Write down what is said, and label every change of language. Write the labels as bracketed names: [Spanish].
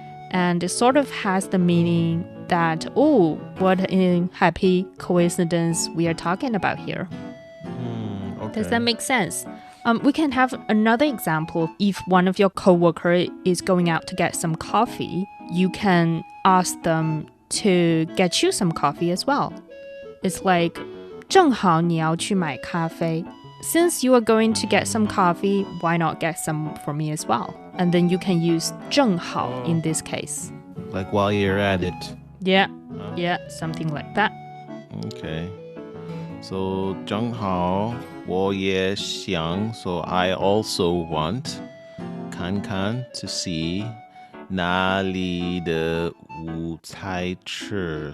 [English] And it sort of has the meaning that, oh, what a happy coincidence we are talking about here. Okay. Does that make sense? We can have another example. If one of your coworkers is going out to get some coffee, you can ask them to get you some coffee as well. It's like, [Chinese] 正好你要去买咖啡. [English] Since you are going to get some coffee, why not get some for me as well? And then you can use 正好 in this case. Like while you're at it. Yeah, something like that. Okay. So [Chinese] 正好我也想, [English] so I also want 看看 to see [Chinese] 哪里的五彩池.